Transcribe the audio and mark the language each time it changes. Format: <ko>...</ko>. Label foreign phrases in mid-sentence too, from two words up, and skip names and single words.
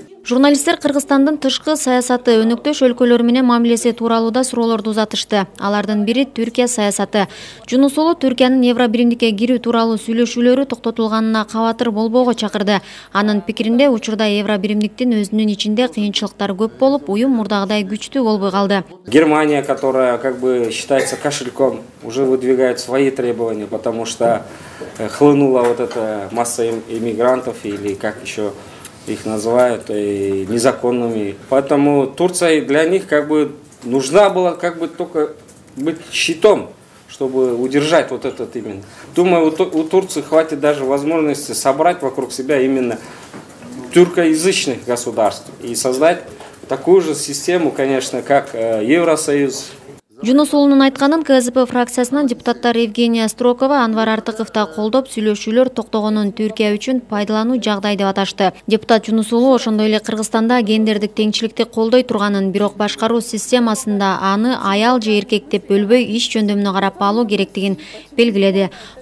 <ky>Журналисттер Кыргызстандын тышкы саясаты, өнөктөш өлкөлөр менен мамилеси тууралуу да суроолорду узатышты. Алардын бири Түркия саясаты. Жунус уулу Түркиянын Евробиримдикке кирүү тууралуу сүйлөшүүлөрү токтотулганына кабатыр болбоого чакырды. Анын пикиринде учурда Евробиримдиктин өзүнүн ичинде кыйынчылыктар көп болуп, уюм мурдагыдай күчтүү болбой калды.</ky> <ru>Германия, которая как бы считается кошельком, уже выдвигает свои требования, потому что хлынула вот эта масса иммигрантов или как еще их называют незаконными. Поэтому Турция для них как бы нужна была как бы только быть щитом, чтобы удержать вот этот именно. Думаю, у Турции хватит даже возможности собрать вокруг себя именно тюркоязычных государств и создать такую же систему, конечно, как Евросоюз.</ru> <ky>Жунус уулунун айтканын КСП фракциясынын депутаттары Евгения Строкова, Анвар Артыков да колдоп, сүйлөшүүлөр токтогонун Түркия үчүн пайдалануу жагдай деп аташты. Депутат Жунус уулу ошондой эле Кыргызстанда гендердик теңчиликти колдой турганын, бирок башкаруу системасында аны аял же эркек деп бөлбөй иш жөндөмүнө карап алуу керектигин белгиледи.</ky>